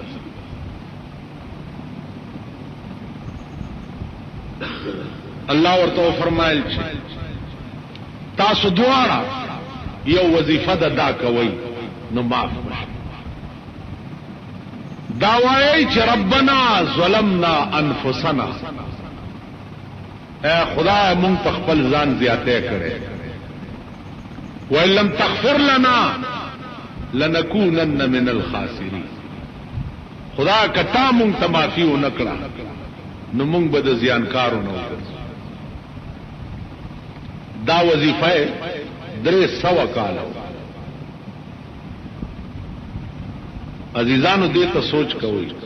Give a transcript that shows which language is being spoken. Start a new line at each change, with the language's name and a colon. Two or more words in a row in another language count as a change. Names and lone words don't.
Pashto: الله ورته فرمایل چې تاسو دواړه یو وظیفه دا کوي نو معاف دا وایي چې
Arabic: ربنا ظلمنا انفسنا،
Pashto: اے خدای مونږ په خپل ځان زیاته کړې،
Arabic: وان لم تغفر لنا لنكونن من الخاسرین.
Pashto: خدا کتا مونږ ته معافي ونکړه نو مونږ به د زیانکارو نه وګرځو. دا وظیفه 300 کال. عزیزانو دې ته سوچ کوئ